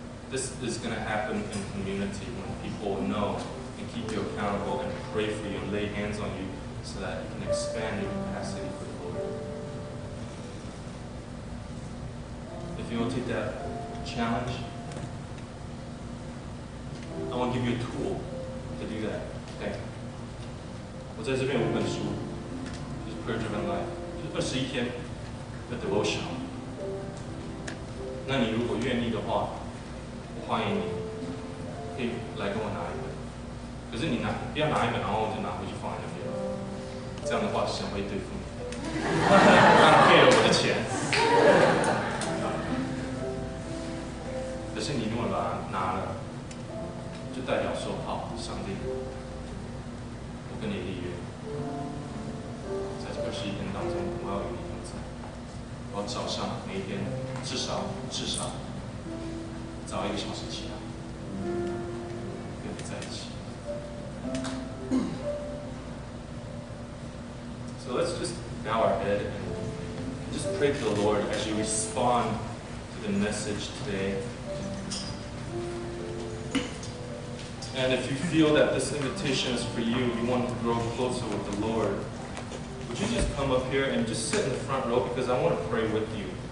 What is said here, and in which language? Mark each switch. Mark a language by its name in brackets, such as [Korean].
[English] This is going to happen in community when people know and keep you accountable and pray for you and lay hands on you so that you can expand your capacity for the Lord. If you will take that challenge, I want to give you a tool to do that. Okay? [Chinese] 我在这边有5本书，就是 Prayer Driven Life，就是21天的 devotion。那你如果愿意的话，我欢迎你，可以来跟我拿一本。可是你不要拿一本，然后就拿回去放在那边。这样的话，神会对付你，浪费了我的钱。可是你如果把它拿了，就代表说好，上帝，我跟你立约，在这21天当中，我要与你同在。我要早上每一天至少早1个小时起来，跟你在一起。 [English] So let's just bow our head and just pray to the Lord as you respond to the message today. And if you feel that this invitation is for you, you want to grow closer with the Lord, would you just come up here and just sit in the front row, because I want to pray with you.